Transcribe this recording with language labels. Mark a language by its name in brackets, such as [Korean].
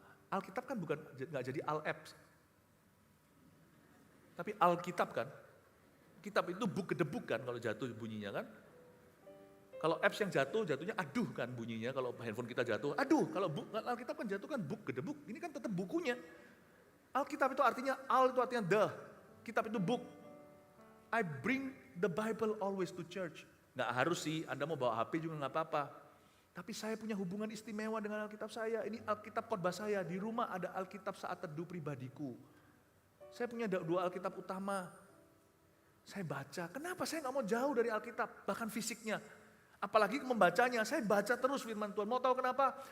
[Indonesian] Alkitab kan bukan nggak jadi Al-Apps, tapi Alkitab kan. Kitab itu book gedebuk kan kalau jatuh bunyinya kan. Kalau apps yang jatuhnya aduh kan bunyinya. Kalau handphone kita jatuh, aduh. Kalau Alkitab kan jatuh kan book gedebuk. Ini kan tetap bukunya. Alkitab itu artinya al itu artinya the. Kitab itu book. [English] I bring the Bible always to church. [Indonesian] Nggak harus sih, Anda mau bawa HP juga nggak apa-apa. Tapi saya punya hubungan istimewa dengan Alkitab saya. Ini Alkitab khotbah saya. Di rumah ada Alkitab saat teduh pribadiku. Saya punya 2 Alkitab utama. Saya baca. Kenapa saya nggak mau jauh dari Alkitab, bahkan fisiknya. Apalagi membacanya, saya baca terus firman Tuhan. Mau tahu kenapa?